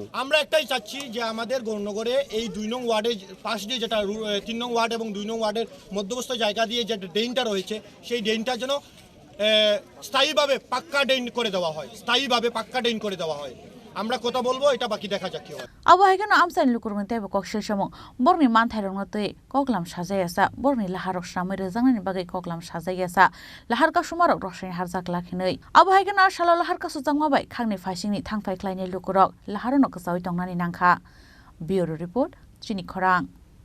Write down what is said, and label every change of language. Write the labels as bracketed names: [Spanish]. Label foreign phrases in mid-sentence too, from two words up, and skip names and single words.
[Bangla] আমরা একটাই চাচ্ছি যে আমাদের গৌরনগরে এই 2 নং ওয়ার্ডের পাশ দিয়ে যেটা 3 নং ওয়ার্ড এবং 2 নং ওয়ার্ডের মধ্যবর্তী জায়গা দিয়ে যে ড্রেনটা রয়েছে সেই ড্রেনটা যেন স্থায়ীভাবে পাক্কা ড্রেন করে দেওয়া হয় আমরা কথা বলবো এটা বাকি দেখা যাক কি হয় [Kok Borok] abo haikeno amsani lukurung te kokshil samung borni manthairong te koklam sajayasa borni laharok Swnamwi Rwjaknani bagai koklam sajayasa lahar kasumarok rosai harjak lakhinei abo haikeno salo lahar kasu jangma bai khangni faisingni thangfai khlainai lukurok laharono ksawi tongnani nangkha [English] bureau report [Kok Borok] চিনি খরাং।